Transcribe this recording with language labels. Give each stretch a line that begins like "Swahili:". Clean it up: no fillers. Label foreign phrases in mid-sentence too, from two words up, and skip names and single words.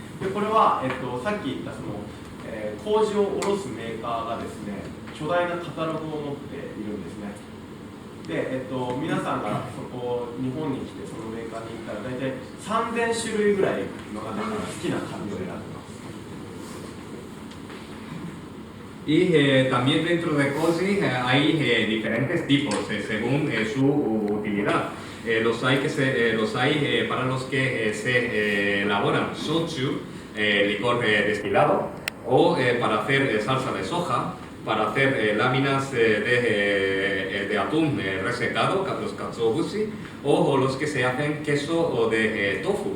Japanese: で、これは、さっき言ったその、麹を卸すメーカーがですね、巨大なカタログを持っているんですね。で、皆さんがそこ日本に来てそのメーカーに行ったら大体3000種類ぐらいの中から好きな紙を選んでます。
Spanish: Y también dentro de Koji hay diferentes tipos según su utilidad. Los hay para los que se elaboran shochu, licor destilado, o para hacer salsa de soja, para hacer láminas de atún resecado, los katsuobushi, o los que se hacen queso de tofu.